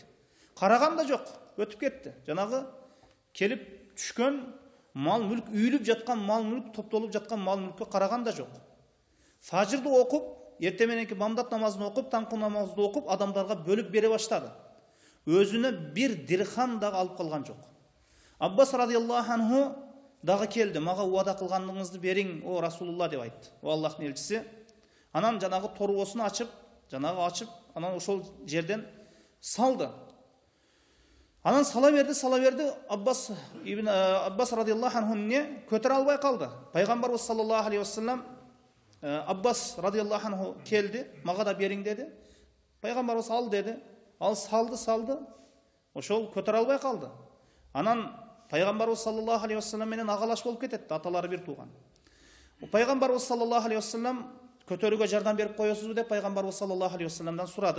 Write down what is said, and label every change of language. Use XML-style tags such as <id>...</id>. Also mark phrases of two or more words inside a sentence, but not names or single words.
<ky>Караган да жок, өтүп кетти. Жанагы келип түшкөн мал мүлк, үйүлүп жаткан мал мүлк, топтолуп жаткан мал мүлккө караган да жок. Фажырды окуп, эртең мененки бамдат намазын окуп, таңкы намазды окуп, адамдарга бөлүп бере баштады. Өзүнө бир дирхам дагы алып калган жок. Аббас</ky> <ar>رضي الله عنه</ar> <ky>дагы келди, мага уада кылгандыгыңызды бериң, о Расулулла деп айтты. О Аллахтын элчиси. Анан жанагы торбосун ачып, анан ошол жерден салды. Анан сала берди, Аббас</ky> <ar>رضي الله عنه</ar> <ky>не көтөрө албай калды. Пайгамбарыбыз</ky> <ar>صلى الله عليه وسلم</ar> <ky>Аббас</ky> <ar>رضي الله عنه</ar> <ky>келди, мага да бериң деди. Пайгамбарыбыз ал деди. Ал салды, ошол көтөрө албай калды. Анан Пайгамбарыбыз</ky> <ar>صلى الله عليه وسلم</ar> <ky>менен агалаш болуп кетет, аталары бир тууган. Пайгамбарыбыз</ky> <ar>صلى الله عليه وسلم</ar> <ky>көтөрүүгө жардам берип коесузбу деп Пайгамбарыбыз</ky> <ar>صلى الله عليه وسلم</ar> <ky>сурады.</ky>